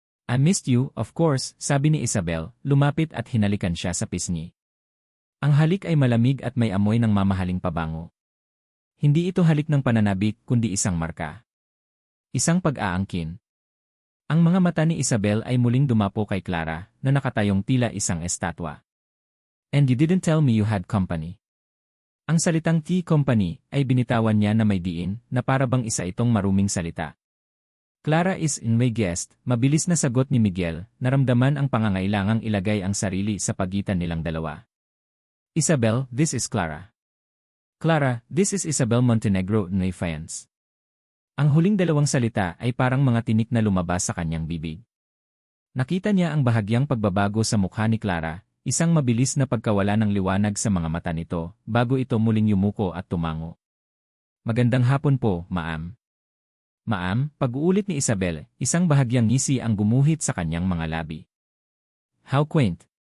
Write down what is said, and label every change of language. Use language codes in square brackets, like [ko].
[en] "I missed you, of course," [tl] sabi ni Isabel, lumapit at hinalikan siya sa pisngi. Ang halik ay malamig at may amoy ng mamahaling pabango. Hindi ito halik ng pananabik kundi isang marka. Isang pag-aangkin. Ang mga mata ni Isabel ay muling dumapo kay Clara, na nakatayong tila isang estatwa. [en] "And you didn't tell me you had company." [tl] Ang salitang tea company ay binitawan niya na may diin, na para bang isa itong maruming salita. [en] "Clara is in my guest," [tl] mabilis na sagot ni Miguel, naramdaman ang pangangailangang ilagay ang sarili sa pagitan nilang dalawa. [en] "Isabel, this is Clara." "Clara, this is Isabel Montenegro Nayfians." [tl] Ang huling dalawang salita ay parang mga tinik na lumabas sa kanyang bibig. Nakita niya ang bahagyang pagbabago sa mukha ni Clara, isang mabilis na pagkawala ng liwanag sa mga mata nito, bago ito muling yumuko at tumango. "Magandang hapon po, ma'am." "Ma'am," pag-uulit ni Isabel, isang bahagyang ngisi ang gumuhit sa kanyang mga labi. [en] How quaint.